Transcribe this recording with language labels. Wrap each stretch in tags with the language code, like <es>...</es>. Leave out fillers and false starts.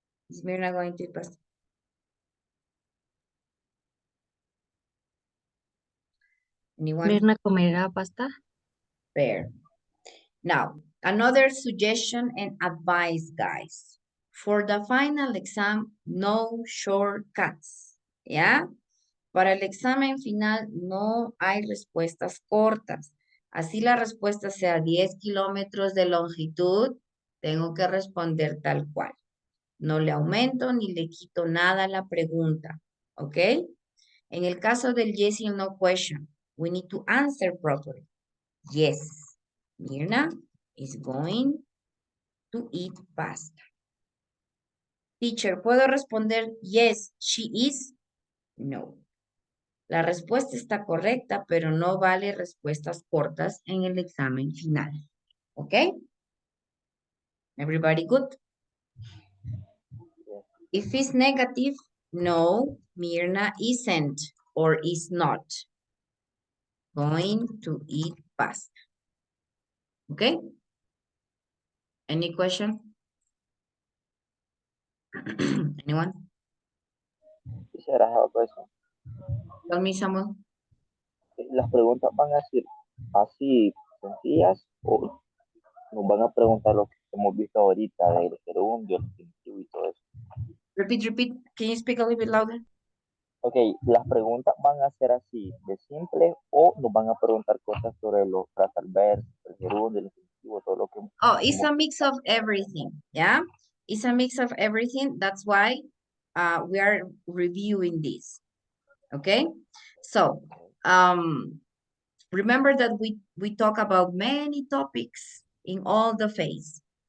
<en>Is Mirna going to eat pasta? Anyone?</en> <es>¿Mirna comerá pasta?</es> <en>Fair. Now, another suggestion and advice, guys. For the final exam, no shortcuts. ¿Ya?</en> <es>Para el examen final no hay respuestas cortas. Así la respuesta sea 10 kilómetros de longitud, tengo que responder tal cual. No le aumento ni le quito nada a la pregunta. ¿Ok? En el caso del</es> <en>yes and no question, we need to answer properly. Yes, Mirna is going to eat pasta. Teacher,</en> <es>¿puedo responder</es> <en>yes, she is? No.</en> <es>La respuesta está correcta, pero no vale respuestas cortas en el examen final.</es> <en>¿Ok? Everybody good? If it's negative, no, Mirna isn't or is not going to eat pasta. Okay? Any question? Anyone?</en> <es>Quisiera hacer otra cosa.</es> <en>Tell me, Samuel.</en> <es>Las preguntas van a ser así sencillas o nos van a preguntar lo que hemos visto ahorita del gerundio, el infinitivo y todo eso.</es> <en>Repeat. Can you speak a little bit louder?</en> <es>Ok, las preguntas van a ser así, de simple, o nos van a preguntar cosas sobre los frasal verbs, el gerundio, el infinitivo, todo lo que...</es> <en>Oh, it's a mix of everything, yeah? It's a mix of everything. That's why we are reviewing this, okay? So, remember that we talk about many topics in all the phase.</en>